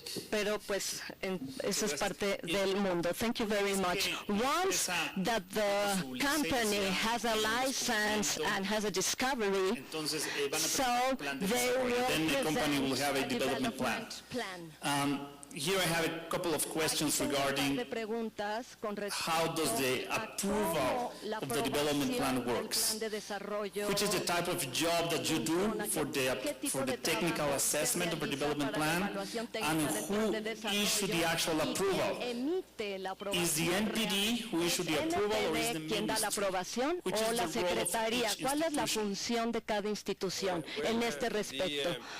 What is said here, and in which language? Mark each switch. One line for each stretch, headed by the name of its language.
Spanish: Pero pues eso es parte del mundo.
English: Thank you very much. Once that the company has a license and has a discovery, so they will present a development plan. Here I have a couple of questions regarding how does the approval of the development plan works. Which is the type of job that you do for the technical assessment of a development plan, and who issued the actual approval? Is the NPD who issued the approval, or is the ministry? Which is the role of each
Spanish: ¿Cuál es la función de cada institución en este respecto?